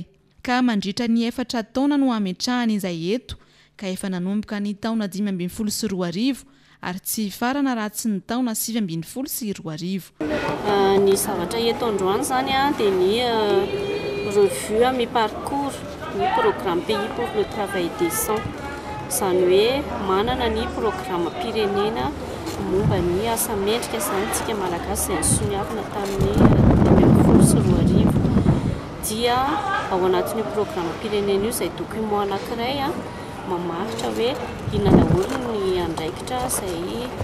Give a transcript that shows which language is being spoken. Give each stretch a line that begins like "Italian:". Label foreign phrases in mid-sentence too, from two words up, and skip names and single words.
Malagasy: Ka mandritra ny 4 taona no ametrahana izay eto ka efa nanomboka ny taona 2012 ary tsy farana raha tsy ny taona 2012. Ny zavatra eto androany zany dia ny
French: revue mi-parcours
Malagasy: ny
French: programme pays pour le travail décent.
Malagasy: Izany hoe manana ny programme pirenena momba ny asa mendrika zany tsika malagasy izay nisoniavana tamin'ny 2012 dia ao anatin'ny programme pirenena io izay document anankiray mamaritra hoe inona daholo ny andraikitra izay